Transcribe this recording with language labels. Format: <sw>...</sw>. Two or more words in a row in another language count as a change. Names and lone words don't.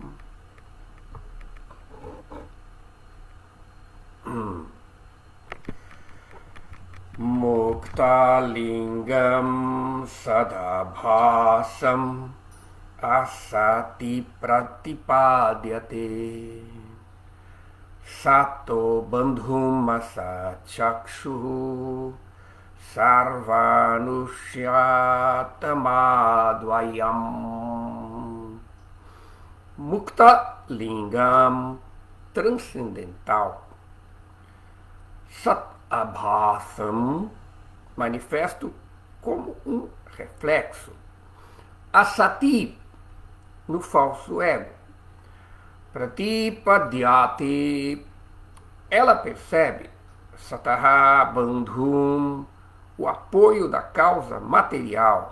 <sa>मुक्तलिङ्गम् सदाभासम् असति प्रतिपद्यते सतो बन्धुम् असचक्षु सर्वनुष्यतमाद्वयम्. मुक्त लिङ्गम्, transcendental. सत् आभासम्,</sa> <pt>manifesto como um reflexo. Asati, no falso ego. Pratipadyate, ela percebe.</pt> <sa>सतः बन्धुम्,</sa> <pt>o apoio da causa material.</pt>